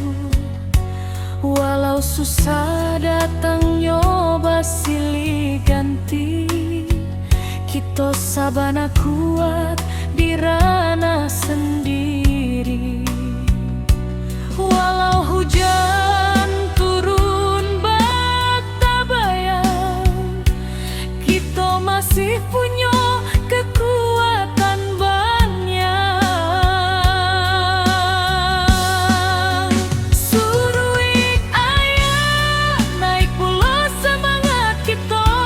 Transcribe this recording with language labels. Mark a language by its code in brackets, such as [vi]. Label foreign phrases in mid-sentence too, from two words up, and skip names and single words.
[min] Walau susah datang nyoba silih ganti, kita sabana kuat di ranah sendiri. [id] Walau hujan turun bak bayang, kita masih punya kekuatan banyak. [min] Suruik ayah naik pula semangat kita.